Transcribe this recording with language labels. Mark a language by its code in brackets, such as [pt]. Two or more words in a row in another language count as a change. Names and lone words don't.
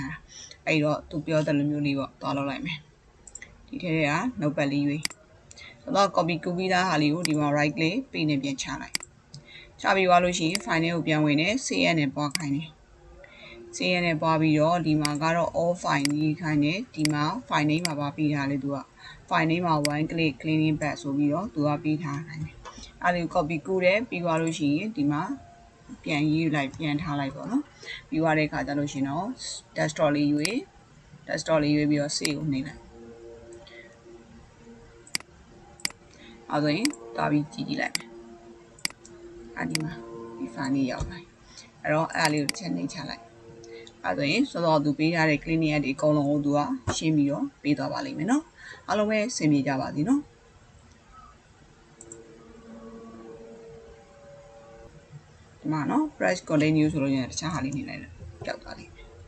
[my] ထားတာအဲ့တော့သူပြောတဲ့လိုမျိုးလေးပေါ့သွားလုပ်လိုက်မယ်ဒီထဲက notepad လေးရွေးတော့ copy ကူးပြီးသားဟာလေးကိုဒီမှာ [en] right click [my] ပေးနေ ပြန်ချလိုက်ချပြီးသွားလို့ရှိရင် file ကိုပြန်ဝင်တယ် save နဲ့ပွားခိုင်းတယ်save နဲ့ပွားပြီးတော့ဒီမှာကတော့ all file ကြီးခိုင်းတယ်ဒီမှာ [en] file name [my] မှာပါပေးထားလေသူက [en] file name [my] မှာ [en] one click cleaning back [my] ဆိုပြီးတော့သူကပေးထားခိုင်းတယ်အဲ့ဒီ copy ကူးတယ်ပြီးသွားလို့ရှိရင်ဒီမှာပြန်ရေးလိုက်ပြန်ထားလိုက်ပေါ့နော်ပြီးသွားတဲ့အခါကျလို့ရှိရင်တော့ desktop လေးရွေးပြီးတော့ save ကိုနှိပ်လိုက် အဲ့ဆိုရင်သွားပြီးကြည့်လိုက်မယ်အဲ့ဒီမှာဒီ file လေးရောက်လာအဲ့တော့အဲ့ဒါလေးကိုချက်နှိပ်ချလိုက်အဲ့ဆိုရင်စောစောသူပေးထားတဲ့ [en] cleaning app [my] တွေအကုန်လုံးကိုသူကရှင်းပြီးတော့ပေးသွားပါလိမ့်မယ်နော်အားလုံးပဲဆင်ပြေကြပါစေနော်ဒီမှာနော် [en] press continue [my] ဆိုလို့ရရင်တခြားဟာလေးနေလိုက်တော့ကြောက်သွားလိမ့်